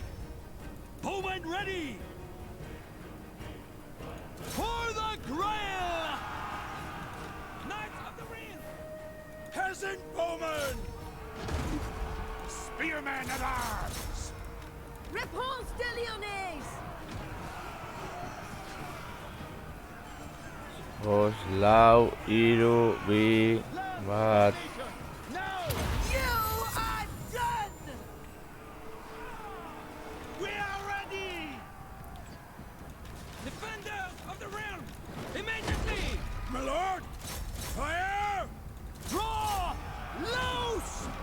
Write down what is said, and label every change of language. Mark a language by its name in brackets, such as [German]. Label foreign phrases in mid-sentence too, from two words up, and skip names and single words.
[English] Bowmen ready! For the Grail! Knights of the Ring! Peasant bowmen! Spearmen at arms! Repulse the Lyonnais! Os lau iru bi bat. Now! You are done! We are ready! Defenders of the realm! Immediately! My lord! Fire! Draw! Loose!